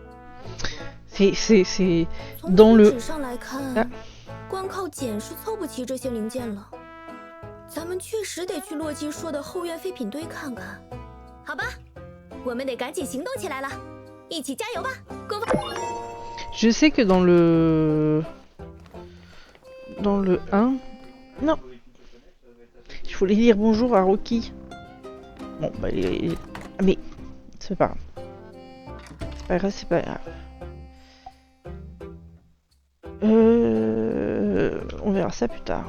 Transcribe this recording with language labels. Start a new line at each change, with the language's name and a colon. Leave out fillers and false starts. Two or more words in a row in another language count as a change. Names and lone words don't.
French: C'est
Chinese: 从
French: dans
Chinese: 图
French: le
Chinese: 纸上来看，光靠捡是凑不齐这些零件了。咱们确实得去洛基说的后院废品堆看看。好吧，我们得赶紧行动起来了，一起加油吧，工坊。
French: Je sais que dans le 1, non, je voulais dire bonjour à Rocky. Bon bah mais c'est pas grave. C'est pas grave. On verra ça plus tard.